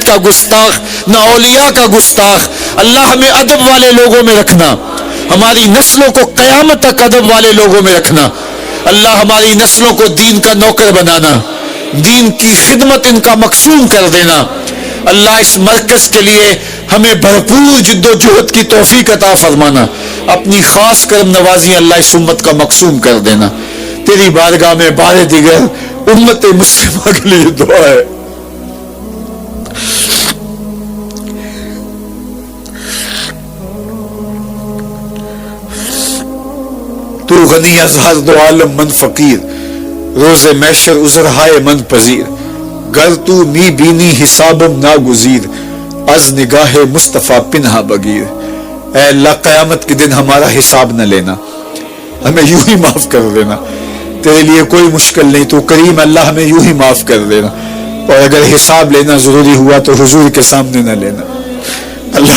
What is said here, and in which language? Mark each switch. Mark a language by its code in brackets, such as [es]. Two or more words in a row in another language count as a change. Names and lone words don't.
[ur] کا گستاخ، نہ اولیاء کا گستاخ، اللہ ہمیں ادب والے لوگوں میں رکھنا، ہماری نسلوں کو قیامت تک ادب والے لوگوں میں رکھنا، اللہ ہماری نسلوں کو دین کا نوکر بنانا، دین کی خدمت ان کا مقصود کر دینا، اللہ اس مرکز کے لیے ہمیں بھرپور جد و جہد کی توفیق عطا فرمانا، اپنی خاص کرم نوازی اللہ اس امت کا مقصود کر دینا، تیری بارگاہ میں بار دیگر امت مسلمہ کے لیے دعا ہے، [fa] تو غنی ازہر دو عالم من فقیر، روز محشر عذرہائے من پذیر، گر تو می بینی حسابم ناگزیر، از نگاہ مصطفیٰ پنہا بگیر، [ur] اے اللہ قیامت کے دن ہمارا حساب نہ لینا، ہمیں یوں ہی معاف کر دینا، تیرے لیے کوئی مشکل نہیں، تو کریم اللہ ہمیں یوں ہی معاف کر دینا، اور اگر حساب لینا ضروری ہوا تو حضور کے سامنے نہ لینا، اللہ